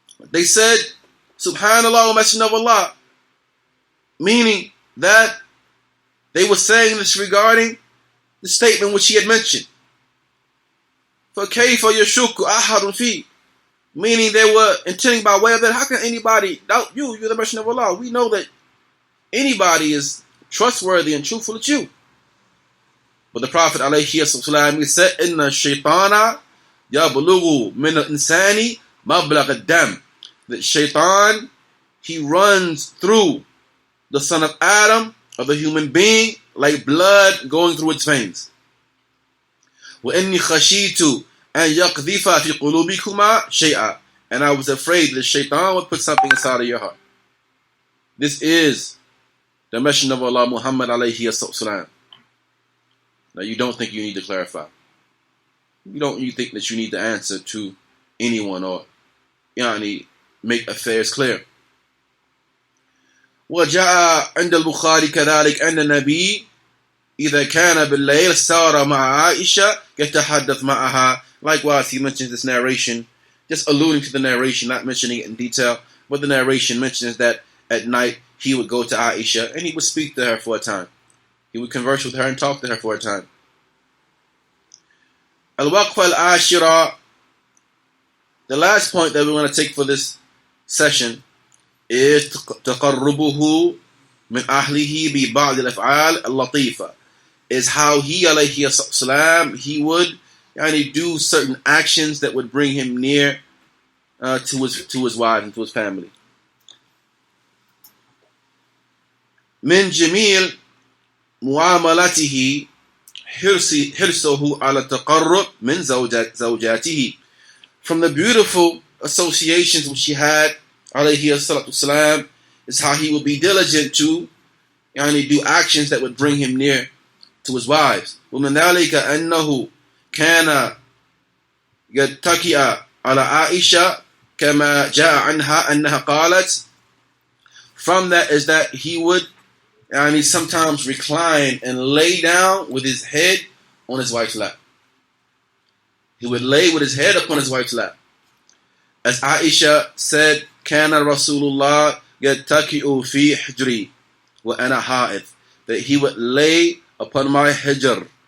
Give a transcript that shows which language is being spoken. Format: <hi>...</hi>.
<en>They said, Subhanallah wa Messenger of Allah, meaning that they were saying this regarding the statement which he had mentioned.</en> <ar>فَكَيْفَ يَشُكُّ أَحَدٌ فِي,</ar> <en>meaning they were intending by way of that, how can anybody doubt you? You're the Messenger of Allah. We know that anybody is trustworthy and truthful at you. But the Prophet ﷺ, he said,</en> <ar>إِنَّ الشَّيْطَانَ يَبْلُغُ مِنَ الْإِنسَانِ مَبْلَغَ الدَّمِ.</ar> <en>That shaitan, he runs through the son of Adam, of the human being, like blood going through its veins.</en> <ar>وَإِنِّي خَشِيتُ أَنْ يَقْذِفَ فِي قُلُوبِكُمَا شَيْئًا.</ar> <en>And I was afraid that shaitan would put something inside of your heart. This is the Messenger of Allah, Muhammad alayhi salam. Now you don't think you need to clarify. You think that you need to answer to anyone or make affairs clear.</en> <ar>وجاء عند البخاري كذلك أن النبي إذا كان بالليل سار مع عائشة يتحدث معها.</ar> <en>Likewise, he mentions this narration, just alluding to the narration, not mentioning it in detail, but the narration mentions that at night he would go to Aisha and he would speak to her for a time. He would converse with her and talk to her for a time. Al-Waqfa al-Ash-Shura, the last point that we're going to take for this session is</en> <ar>تقربه من أهله ببعض الأفعال اللطيفة,</ar> <en>is how he alayhi salam, he would do certain actions that would bring him near to his wife and to his family.</en> <ar>من جميل معاملته حرصه على التقرب من زوجاته.</ar> <en>From the beautiful associations which he had, alayhi salatu salam, is how he would be diligent to do actions that would bring him near to his wives.</en> <ar>ومن ذلك أنه كان يتكئ على عائشة كما جاء عنها أنها قالت.</ar> <en>From that is that he would sometimes recline and lay down with his head on his wife's lap. He would lay with his head upon his wife's lap. As Aisha said,</en> <ar>"Kana Rasulullah yattaki'u fi hijri wa ana ha'id,"</ar> <en>that he would lay upon my hijr.</en>